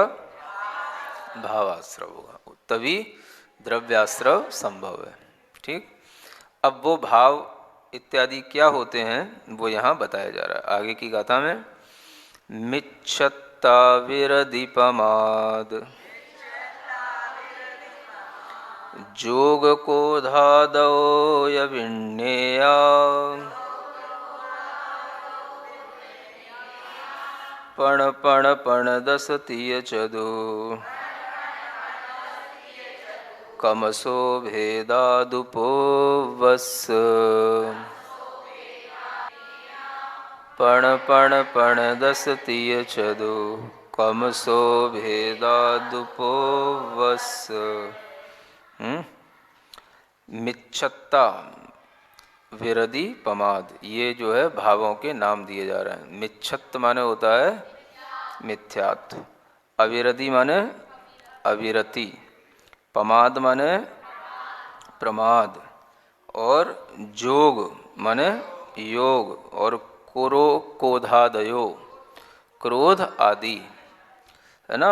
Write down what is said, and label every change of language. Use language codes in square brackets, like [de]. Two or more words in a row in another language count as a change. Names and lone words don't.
[hi] भावाश्रव होगा, तभी द्रव्याश्रव संभव है। ठीक, अब वो भाव इत्यादि क्या होते हैं वो यहाँ बताया जा रहा है आगे की गाथा में। [pra] मिच्छत्ता विरदीपमाद जोग को धादो यविण्येया पण पण पण दसतीय चदो कमसो भेदादुपो वस पण पण पण दसतीय चदो कमसो भेदादुपो वस। मिच्छत्ता विरदी पमाद, [hi] ये जो है भावों के नाम दिए जा रहे हैं। मिच्छत्त माने होता है मिथ्यात्व, अविरदी माने अविरति, पमाद माने प्रमाद, और जोग माने योग, और क्रोधादयो क्रोध आदि, है ना।